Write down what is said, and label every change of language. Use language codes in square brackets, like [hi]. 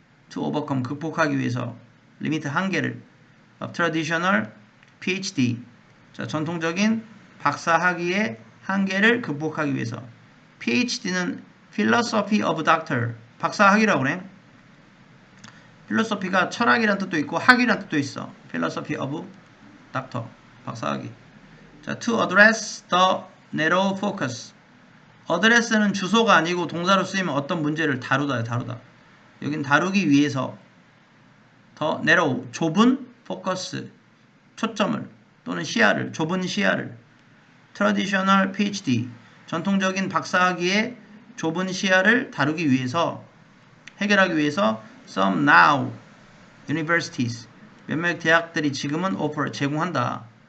[en] to overcome [ko] 극복하기 위해서 리미트 한계를 [en] of traditional PhD [ko] 자, 전통적인 박사 학위의 한계를 극복하기 위해서 PhD는 [en] philosophy of doctor [ko] 박사 학위라고 그래. 필로소피가 철학이란 뜻도 있고 학위란 뜻도 있어. [en] philosophy of doctor [ko] 박사 학위. [en] 자, to address the narrow focus. [ko] address는 주소가 아니고 동사로 쓰이면 어떤 문제를 다루다야 다루다. 여긴 다루기 위해서 더 narrow 좁은 focus 초점을 또는 시야를 좁은 시야를 traditional PhD 전통적인 박사학위의 좁은 시야를 다루기 위해서 해결하기 위해서 [en] some now universities [ko] 몇몇 대학들이 지금은 [en] offer [ko] 제공한다.